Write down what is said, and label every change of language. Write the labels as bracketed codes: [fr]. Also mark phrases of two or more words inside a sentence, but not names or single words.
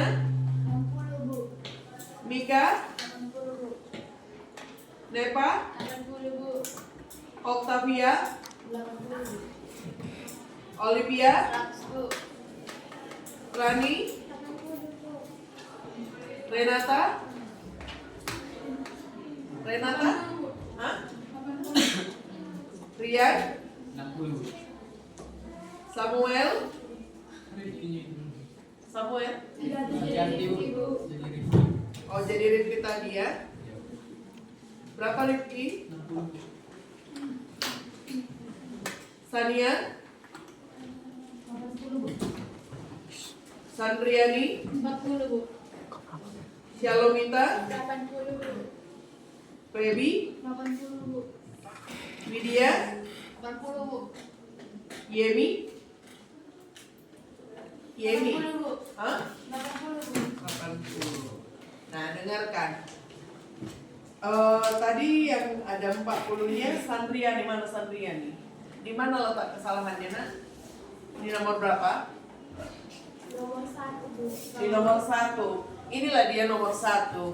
[id] 60 Bu. Mika? 80 Bu. Nepa? 80 Bu. Octavia? 80 Bu. Olivia? 100 Bu. Rani? 80 Bu. Renata? Renata? Hah? Rian? 60 Bu. Samuel? Samuel? Ganti Bu. Jadi Rifki. Oh, jadi Rifki tadi ya? Berapa Rifki? 60 Bu. Sania? 80 Bu. Sandriani? 40 Bu. Shalomita? 80 Bu. Feby? 80 Bu. Widya? 80 Bu. Yemi? Yemi? 80 Bu. Hah? 80 Bu. 80. Nah, dengarkan. Tadi yang ada 40-nya Sandriani, mana Sandriani? Di mana letak kesalahannya, Nak? Di nomor berapa? Nomor 1 Bu. Di nomor 1. Inilah dia nomor 1.